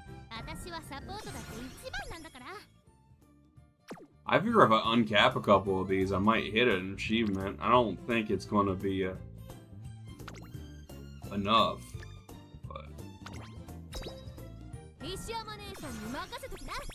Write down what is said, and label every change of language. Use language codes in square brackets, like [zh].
[ja] 私はサポートだって一番なんだから。 [en] I figure if I uncap a couple of these, I might hit an achievement. I don't think it's going to be enough, but [ja] 石山姉さんに任せときな。